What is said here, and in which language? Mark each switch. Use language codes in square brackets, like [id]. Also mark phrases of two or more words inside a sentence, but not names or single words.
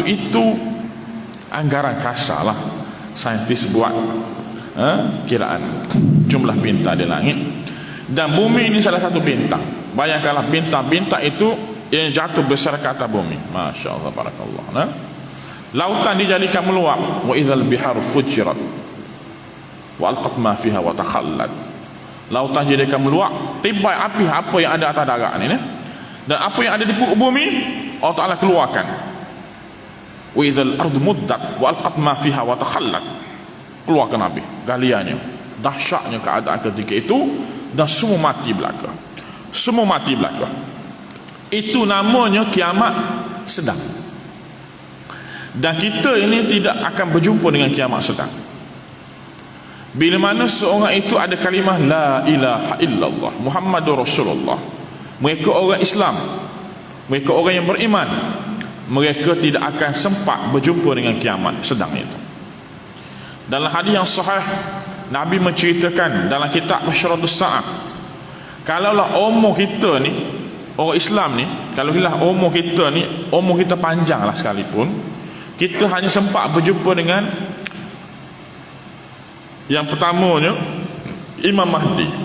[ms] Itu anggaran kasar lah, saintis buat kiraan jumlah bintang di langit. Dan bumi ini salah satu bintang. Bayangkanlah bintang-bintang itu yang jatuh besar ke atas bumi. [ar] Masya Allah, barakallah. [ms] Lautan dijadikan meluap. [ar] Wa idzal bihar fujirat wa alqat ma fiha wa takhallat. [ms] Lautan dijadikan meluap, tibai api apa yang ada atas darat ni, dan apa yang ada di perut bumi Allah Ta'ala keluarkan. [ar] Wa idzal ardu muddat wa alqat ma fiha wa takhallat. [ms] Keluarkan api, galiannya. Dahsyatnya keadaan ketika itu, dan semua mati belaka. Semua mati belaka. Itu namanya kiamat sedang. Dan kita ini tidak akan berjumpa dengan kiamat sedang. Bila mana seorang itu ada kalimah [ar] la ilaha illallah Muhammadur Rasulullah, [ms] mereka orang Islam, mereka orang yang beriman, mereka tidak akan sempat berjumpa dengan kiamat sedang itu. Dalam hadis yang sahih, Nabi menceritakan dalam kitab Asyratus Sa'ah, kalaulah umur kita ni, orang Islam ni, kalaulah umur kita ni, umur kita panjang lah sekalipun, kita hanya sempat berjumpa dengan yang pertamanya Imam Mahdi.